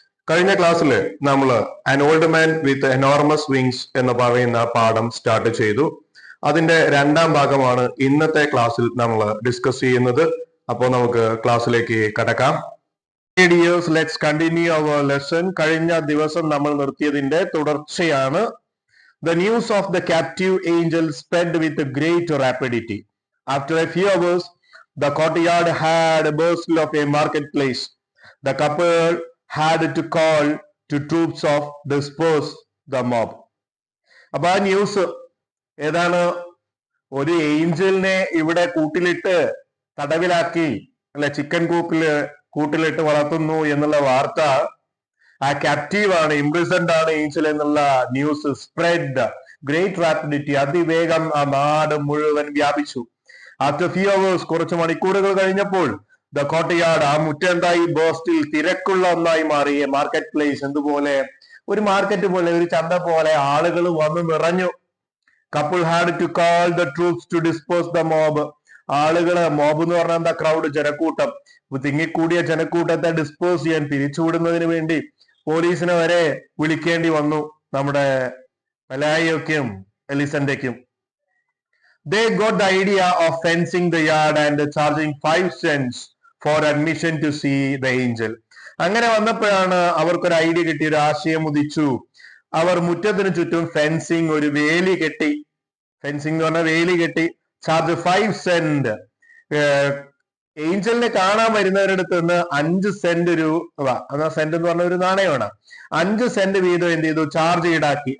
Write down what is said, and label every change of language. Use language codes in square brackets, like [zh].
[ml] കഴിഞ്ഞ ക്ലാസ്സിൽ നമ്മൾ an old man with enormous wings എന്ന് പറയുന്ന പാഠം സ്റ്റാർട്ട് ചെയ്തു. അതിന്റെ രണ്ടാം ഭാഗമാണ് ഇന്നത്തെ ക്ലാസ്സിൽ നമ്മൾ ഡിസ്കസ് ചെയ്യുന്നത്. അപ്പോൾ നമുക്ക് ക്ലാസ്സിലേക്ക് കടക്കാം. [en] Dears, let's continue our lesson. [ml] കഴിഞ്ഞ ദിവസം നമ്മൾ നിർത്തിയതിന്റെ തുടർച്ചയാണ്. [en] The news of the captive angel spread with great rapidity. After a few hours, the courtyard had a bustle of a marketplace. The couple had to call to troops of disperse the mob. [ml] അപ്പൊ ആ news ഏതാണ്? ഒരു ഏഞ്ചലിനെ ഇവിടെ കൂട്ടിലിട്ട് തടവിലാക്കി, അല്ലെ, chicken കൂട്ടിലിട്ട് വളർത്തുന്നു എന്നുള്ള വാർത്ത, ആ ക്യാപ്റ്റീവ് ആണ്, ഇംപ്രിസൺഡ് ആണ് ഏഞ്ചൽ എന്നുള്ള ന്യൂസ് സ്പ്രെഡ് ഗ്രേറ്റ് റാപ്പിഡിറ്റി, അതിവേഗം ആ നാട് മുഴുവൻ വ്യാപിച്ചു. [en] after few hours, [ml] കുറച്ച് മണിക്കൂറുകൾ കഴിഞ്ഞപ്പോൾ, ദ കോട്ടയാർഡ്, ആ മുറ്റെന്തായി? ബോസ്റ്റിൽ, തിരക്കുള്ള ഒന്നായി മാറി. Market place, എന്തുപോലെ? ഒരു മാർക്കറ്റ് പോലെ, ഒരു ചന്ത പോലെ ആളുകൾ വന്ന് നിറഞ്ഞു. [en] Couple had to call the troops to dispose the mob. [ml] ആളുകള്, മോബ് എന്ന് പറഞ്ഞാൽ എന്താ? ക്രൗഡ്, ജനക്കൂട്ടം. തിങ്ങിക്കൂടിയ ജനക്കൂട്ടത്തെ ഡിസ്പോസ് ചെയ്യാൻ, പിരിച്ചുവിടുന്നതിന് വേണ്ടി പോലീസിനെ വരെ വിളിക്കേണ്ടി വന്നു, നമ്മുടെ പെലായിയൊക്കെയും എലിസന്റെക്കും. [en] They got the idea of fencing the yard and charging 5 cents for admission to see the angel. [ml] അങ്ങനെ വന്നപ്പോഴാണ് അവർക്കൊരു ഐഡിയ കിട്ടി, ഒരു ആശയം ഉദിച്ചു. അവർ മുറ്റത്തിന് ചുറ്റും ഫെൻസിങ്, ഒരു വേലി കെട്ടി. ഫെൻസിങ് എന്ന് പറഞ്ഞാൽ വേലി കെട്ടി. Charge 5 saint. ഏഞ്ചലിനെ കാണാൻ വരുന്നവരുടെ അടുത്ത് നിന്ന് 5 സെന്റ് രൂപ, സെന്റ് എന്ന് പറഞ്ഞ ഒരു നാണയമാണ്, 5 സെന്റ് വീതം എന്ത് ചെയ്തു? ചാർജ് ഈടാക്കി.